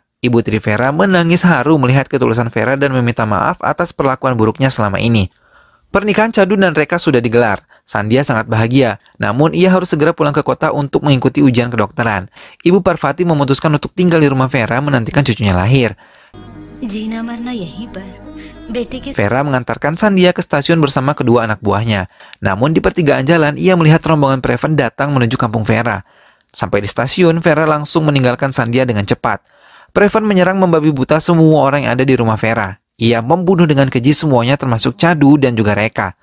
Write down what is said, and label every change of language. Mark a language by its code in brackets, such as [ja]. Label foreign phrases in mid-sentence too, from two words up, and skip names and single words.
[id] Ibu tiri Vera menangis haru melihat ketulusan Vera dan meminta maaf atas perlakuan buruknya selama ini. Pernikahan Chadu dan Reka sudah digelar. Sandhya sangat bahagia, namun ia harus segera pulang ke kota untuk mengikuti ujian kedokteran. Ibu Parvati memutuskan untuk tinggal di rumah Vera menantikan cucunya lahir. [hi] जीना मरना यहीं पर बेटे के [id] Vera mengantarkan Sandhya ke stasiun bersama kedua anak buahnya. Namun di pertigaan jalan, ia melihat rombongan Preven datang menuju kampung Vera. Sampai di stasiun, Vera langsung meninggalkan Sandhya dengan cepat. Preven menyerang membabi buta semua orang yang ada di rumah Vera. Ia membunuh dengan keji semuanya termasuk Chadu dan juga Reka.